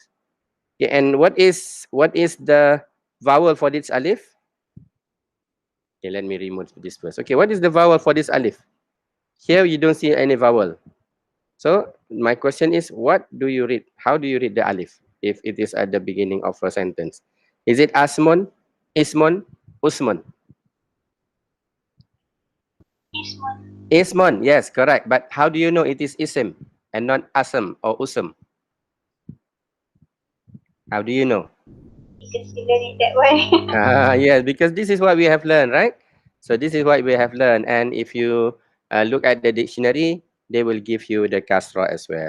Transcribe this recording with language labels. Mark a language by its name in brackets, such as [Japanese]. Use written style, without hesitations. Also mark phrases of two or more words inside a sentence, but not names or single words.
[English] Okay, and what is the vowel for this alif? Okay, let me remove this first. Okay, what is the vowel for this alif? Here you don't see any vowel. So my question is, what do you read? How do you read the alif if it is at the beginning of a sentence? Is it [Arabic] أَسْمٌ، إِسْمٌ، أُسْمٌ? [English] Ismon, yes, correct. But how do you know it is ism and not asm or usm? How do you know? Because you learn it that way. Yes, because this is what we have learned, right? So this is what we have learned. And if you look at the dictionary, they will give you the kasra as well.